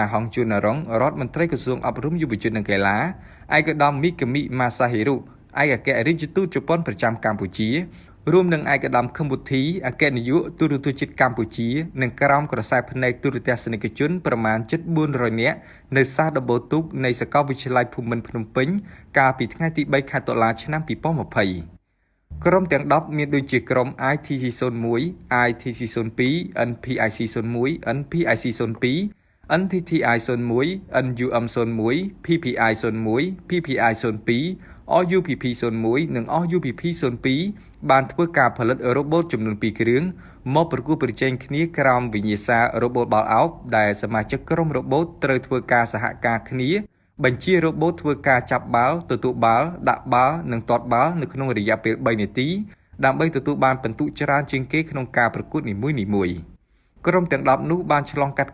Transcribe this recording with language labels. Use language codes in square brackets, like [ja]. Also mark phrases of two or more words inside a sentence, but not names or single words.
[km] ហង ជួន នរងរដ្ឋមន្ត្រីក្រសួងអប់រំយុវជននិងកីឡាឯកឧត្តម 𝐒𝐄𝐓 ម៉ាសាហេរុឯកអគ្គរដ្ឋទូតជប៉ុនប្រចាំកម្ពុជារួមនឹងឯកឧត្តម ខឹម វុធីអគ្គនាយកទូរទស្សន៍ជាតិកម្ពុជានិងក្រុមក្រសែភ្នែកទូរទស្សនិកជនប្រមាណជិត400នាក់នៅសាលដំបូលទូកនៃសាកលវិទ្យាល័យភូមិន្ទភ្នំពេញកាលពីថ្ងៃទី3ខែតុលាឆ្នាំ2020ក្រុមទាំង10មានដូចជាក្រុម ITC-01 ITC-02 NPIC-01 NPIC-02 NTTI-01 NUM-01 PPI-01 PPI-02 RUPP-01 និង RUPP-02 បានធ្វើការផលិតរ៉ូបូតចំនួន2គ្រឿងមកប្រកួតប្រជែងគ្នាក្រោមវិញ្ញាសារ៉ូបូតបាល់ឱបដែលសមាជិកក្រុមរ៉ូបូតត្រូវធ្វើការសហការគ្នាបញ្ជារ៉ូបូតធ្វើការចាប់បាល់ទទួលបាល់ដាក់បាល់និងទាត់បាល់នៅក្នុងរយៈពេល3នាទីដើម្បីទទួលបានពិន្ទុច្រើនជាងគេក្នុងការប្រកួតនីមួយៗក្រុមទាំង10នោះបានឆ្លងកាត់